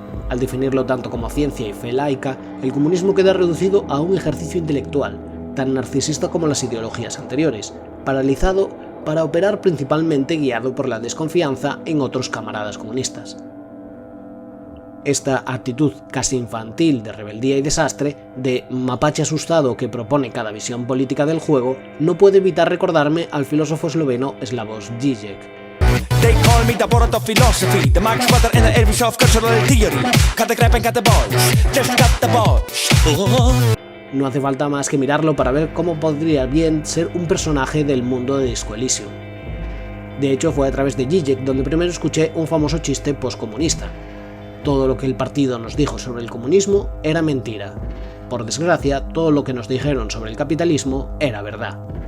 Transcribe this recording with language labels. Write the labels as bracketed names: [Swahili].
[Spanish] Al definirlo tanto como ciencia y fe laica, el comunismo queda reducido a un ejercicio intelectual, tan narcisista como las ideologías anteriores, paralizado para operar principalmente guiado por la desconfianza en otros camaradas comunistas. Esta actitud casi infantil de rebeldía y desastre, de mapache asustado que propone cada visión política del juego, no puede evitar recordarme al filósofo esloveno Slavoj Žižek. [English] They call me the word of philosophy, the Marx brother in the area of cultural theory. Cut the crap and cut the balls, just cut the balls. [Spanish] No hace falta más que mirarlo para ver cómo podría bien ser un personaje del mundo de Disco Elysium. De hecho, fue a través de Žižek donde primero escuché un famoso chiste postcomunista. Todo lo que el partido nos dijo sobre el comunismo era mentira. Por desgracia, todo lo que nos dijeron sobre el capitalismo era verdad.